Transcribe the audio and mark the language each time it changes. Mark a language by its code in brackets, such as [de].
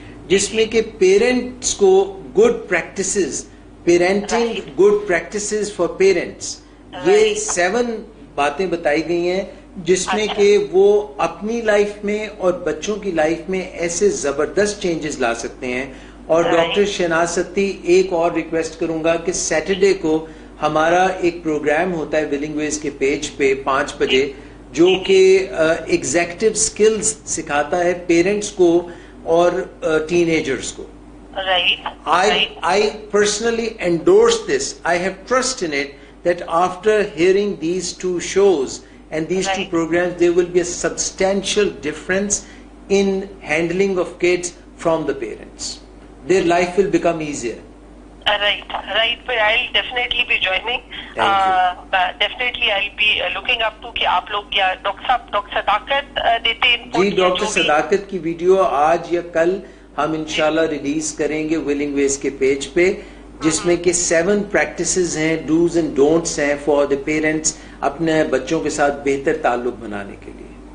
[hi] जिसमें कि पेरेंट्स को good practices, parenting good practices for parents, ये 7 बातें बताई गई हैं जिसमें कि वो अपनी लाइफ में और बच्चों की लाइफ में ऐसे जबरदस्त चेंजेस ला सकते हैं। और डॉक्टर शहनाज सत्ती, एक और रिक्वेस्ट करूंगा कि सैटरडे को हमारा एक प्रोग्राम होता है विलिंग वेज के पेज पे 5 बजे, जो कि एग्जीक्यूटिव स्किल्स सिखाता है पेरेंट्स को और टीनेजर्स को। [en] I personally endorse this. I have trust in it that after hearing these 2 shows and these 2 programs, there will be a substantial difference in handling of kids from the parents. Their life will become easier. Right. But I'll definitely be joining. Definitely I'll be looking up to [hi] कि आप लोग क्या doctor सदाकत देते हैं। जी, doctor सदाकत की video आज या कल हम इंशाल्लाह रिलीज करेंगे विलिंग वेज के पेज पे, जिसमें कि 7 प्रैक्टिसेस हैं, डूज एंड डोंट्स हैं फॉर द पेरेंट्स अपने बच्चों के साथ बेहतर ताल्लुक बनाने के लिए।